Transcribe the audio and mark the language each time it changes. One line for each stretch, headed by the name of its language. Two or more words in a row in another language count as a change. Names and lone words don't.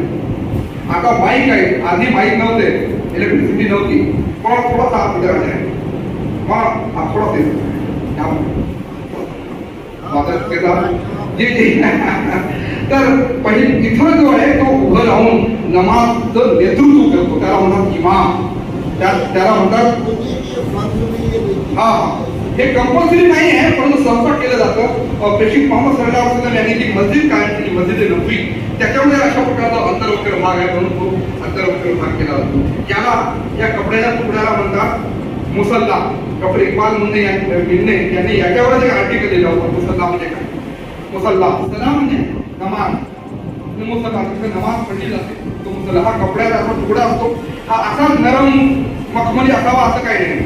Marathi: आता माईक आहे, आधी माईक नव्हते, इलेक्ट्रिसिटी नव्हती, थोडासा हात विचारायचा आहे मग थोडा तर पहिले इथं जो आहे तो उभं राहून नमाजचं नेतृत्व करतो त्याला म्हणतात इमाम. त्याला म्हणतात हा हे कंपल्सरी नाही आहे परंतु सहसा केलं जातं. प्रेषित मोहम्मद
Arabic: صلى الله عليه وسلم
Marathi: यांनी जी मस्जिद कायम केली मस्जिद नबवी त्याच्यामध्ये अशा प्रकारचा अंतर्वक्र भाग आहे म्हणून तो अंतर्वक्र भाग केला जातो. याला या कपड्याच्या तुकड्याला म्हणतात मुसल्ला. डॉक्टर इक्बाल मुन्ने यांनी याच्यावरच एक आर्टिकल दिलं होतं. मुसल्ला म्हणजे काय? मुसल्ला सला म्हणजे नमाज, मुसल्ला जिथे नमाज पढली जाते तो मुसला हा कपड्याचा असा तुकडा असतो, हा असा नरम मखमली असावा असं काही नाही.